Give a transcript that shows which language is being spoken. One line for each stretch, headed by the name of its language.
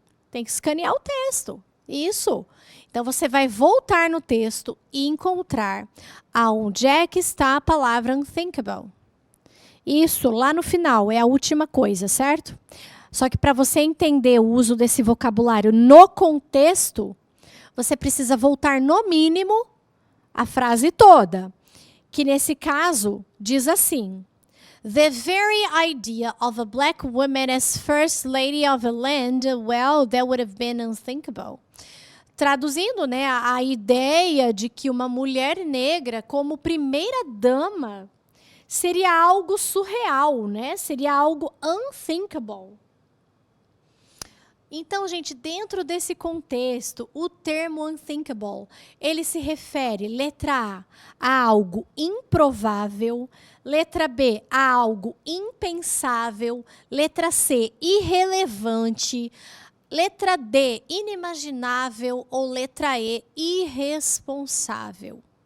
Portuguese: Tem que escanear o texto. Isso. Então, você vai voltar no texto e encontrar aonde é que está a palavra unthinkable. Isso, lá no final, é a última coisa, certo? Só que para você entender o uso desse vocabulário no contexto, você precisa voltar, no mínimo, a frase toda. Que, nesse caso, diz assim:
English: The very idea of a black woman as first lady of a land, well, that would have been unthinkable.
Portuguese: Traduzindo, né, a ideia de que uma mulher negra como primeira dama seria algo surreal, né? Seria algo unthinkable. Então, gente, dentro desse contexto, o termo unthinkable, ele se refere, letra A algo improvável, letra B, a algo impensável, letra C, irrelevante, letra D, inimaginável ou letra E, irresponsável.